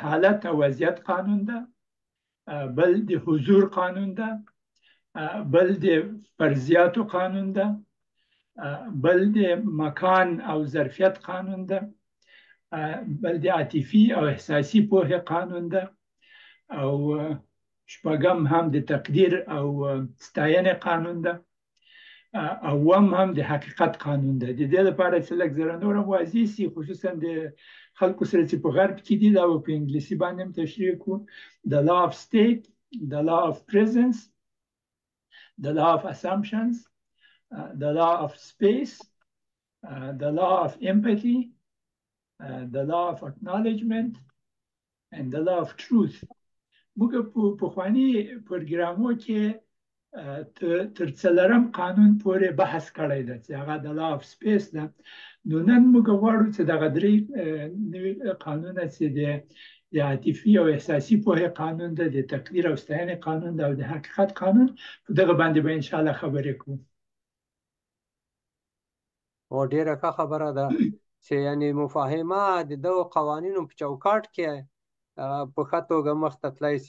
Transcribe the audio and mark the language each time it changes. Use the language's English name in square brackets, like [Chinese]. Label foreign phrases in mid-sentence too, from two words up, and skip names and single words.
[Pashto] حالت او وضعیت قانون ده، بل د حضور قانون ده، بل د فرضیاتو قانون ده، بل د مکان او ظرفیت قانون ده، بل د عاطفي او احساسي پوهې قانون ده، او شپږم هم د تقدیر او ستاینې قانون ده، اوم هم د حقیقت قانون ده. د دې لپاره چې لږ زره نور هم واضح سي، خصوصا د خلکو سره چې په غرب کې دي، دا به په انګلیسي باندې هم تشریح کړو: [English] the law of state, the law of presence, the law of assumptions, the law of space, the law of empathy, the law of acknowledgement, and the law of truth. [Pashto] موږ په پخواني پروګرامو کې تر څلورم قانون پورې بحث کړی ده چې هغه د [English] law of space [Pashto] ده. نو نن موږ غواړو چې دغه درې نوي قانونه چې د عاطفي او احساسي پوهې قانون ده، د تقدیر او ستاینې قانون ده، او د حقیقت قانون، په دغه باندې به انشاءالله خبرې کوو. او ډیره ښه خبره ده چې یعنی مفاهمه د دغو قوانینو په چوکاټ کې په ښه توګه مخته تللی شي.